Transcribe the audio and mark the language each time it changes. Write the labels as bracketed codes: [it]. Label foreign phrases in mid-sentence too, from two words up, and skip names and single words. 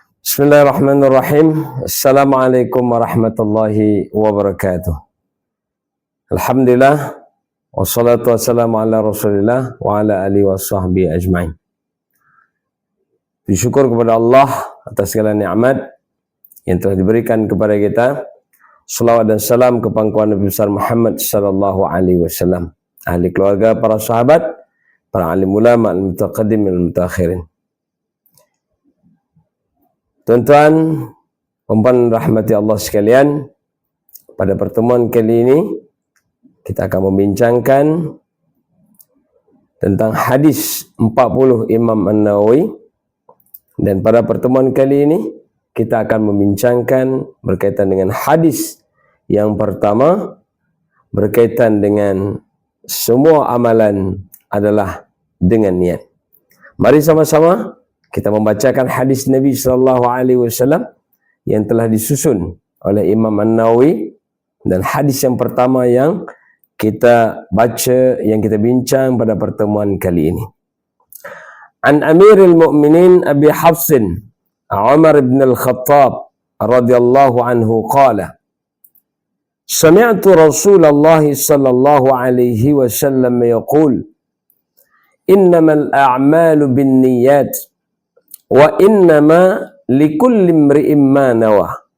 [ar] بسم الله الرحمن الرحيم. السلام عليكم ورحمة الله وبركاته. الحمد لله، والصلاة والسلام على رسول الله وعلى آله وصحبه أجمعين. [ms] Bersyukur kepada Allah atas segala nikmat yang telah diberikan kepada kita. Salawat dan salam ke pangkuan Nabi besar Muhammad [ar] صلى الله عليه وسلم, [ms] ahli keluarga, para sahabat, para alim ulama, [ar] المتقدمين المتأخرين. [ms] Tuan-tuan, puan rahmati Allah sekalian, pada pertemuan kali ini kita akan membincangkan tentang hadis 40 Imam An-Nawawi, dan pada pertemuan kali ini kita akan membincangkan berkaitan dengan hadis yang pertama, berkaitan dengan semua amalan adalah dengan niat. Mari sama-sama kita membacakan hadis Nabi [ar] صلى الله عليه وسلم [ms] yang telah disusun oleh Imam An-Nawawi, dan hadis yang pertama yang kita baca, yang kita bincang pada pertemuan kali ini. [ar] عن أمير المؤمنين أبي حفص عمر بن الخطاب رضي الله عنه قال: سمعت رسول الله صلى الله عليه وسلم يقول: إنما الأعمال بالنيات وإنما لكل امرئ ما نوى.